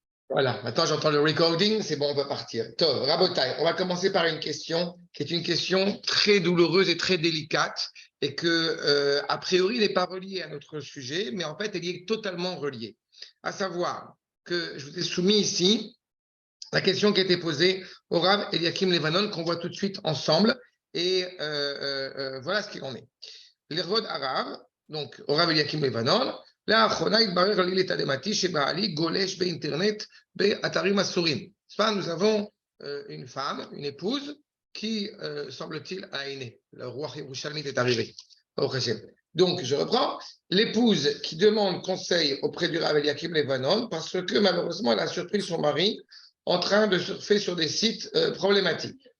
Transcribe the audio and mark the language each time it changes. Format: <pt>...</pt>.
<fr>Voilà, maintenant j'entends le recording, c'est bon, on peut partir.</fr> <he>Tov, Rabotai,</he> <fr>on va commencer par une question qui est une question très douloureuse et très délicate et que, a priori, n'est pas reliée à notre sujet, mais en fait, elle y est totalement reliée. À savoir que je vous ai soumis ici la question qui a été posée au Rav Eliakim Levanon, qu'on voit tout de suite ensemble, et voilà ce qu'il en est.</fr> <he>L'Irvod Arav, donc au Rav Eliakim Levanon, לאחרונה התברר לי לתדהמתי שבעלי גולש באינטרנט באתרים אסורים.</he> <fr>Nous avons une femme, une épouse, qui, semble-t-il, a aîné. Le roi Yerushalmi est arrivé. Donc, je reprends. L'épouse qui demande conseil auprès du Rav Eliakim Levanon parce que malheureusement, elle a surpris son mari en train de surfer sur des sites problématiques.</fr>